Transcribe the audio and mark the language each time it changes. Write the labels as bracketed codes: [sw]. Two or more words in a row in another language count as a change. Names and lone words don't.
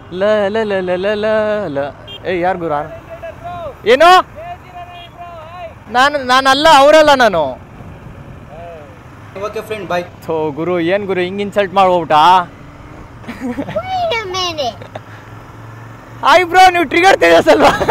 [kn] ಲ ಲ ಲ ಲ ಲ ಲ ಲ. ಏ ಯಾರು ಗುರು ಏನು? ನಾನಲ್ಲ, ಅವರಲ್ಲ ನಾನು. [en] okay friend bye. [kn] ಥೋ ಗುರು, ಏನು ಗುರು ಹಿಂಗೆ ಇನ್ಸಲ್ಟ್ ಮಾಡ್ಬೋಬಿಟ್ಟಾ? [en] hi bro, [kn] ನೀವು ಟ್ರಿಗರ್ ತಿಳಿಸಲ್ವಾ?